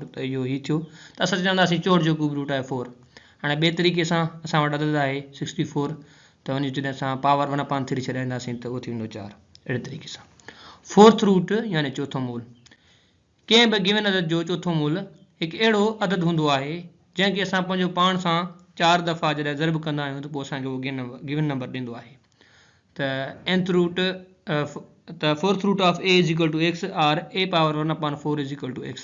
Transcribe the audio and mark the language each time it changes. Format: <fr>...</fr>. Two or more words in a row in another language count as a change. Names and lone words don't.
<sd>त इहो ही थियो त असां चवंदासीं 64 जो</sd> <en>cube root</en> <sd>आहे 4। हाणे ॿिए तरीक़े सां असां वटि अदद आहे 64, त उन जॾहिं असां पावर 1/3 छॾाईंदासीं त उहो थी वेंदो 4। अहिड़े तरीक़े सां</sd> <en>fourth root</en> <sd>यानी चौथो मूल। कंहिं बि गिवन अदद जो चौथो मूल हिकु अहिड़ो अदद हूंदो आहे जंहिंखे असां पंहिंजो पाण सां 4 दफ़ा जॾहिं ज़र्ब कंदा आहियूं त पोइ असांखे उहो</sd> <en>given number</en> <sd>ॾींदो आहे।</sd> <en>त nth root त fourth root of a is equal to x और a power 1/4 is equal to x.</en>